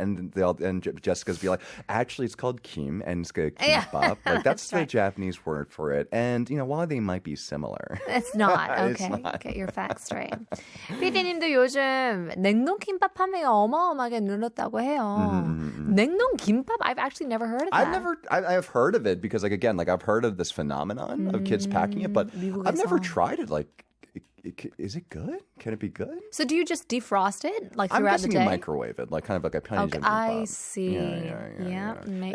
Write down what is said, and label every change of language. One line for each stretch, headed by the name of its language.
English: And Jessica's be like, actually, it's called kim, and it's got kimbap. That's the Japanese word for it. And, while they might be similar. It's not. Okay. It's not. Get your facts straight.
Korean: PD님도 요즘 냉동 김밥 판매가 어마어마하게 늘었다고 해요. 냉동 김밥?
English: I've actually never heard of that. I've heard of it because, I've heard of this phenomenon of kids packing it, but I've never tried it. Is it good? Can it be good? So do you just defrost it throughout the day? I'm guessing you microwave it, kind of like a 편의점 kimbap. I see. Yeah. Makes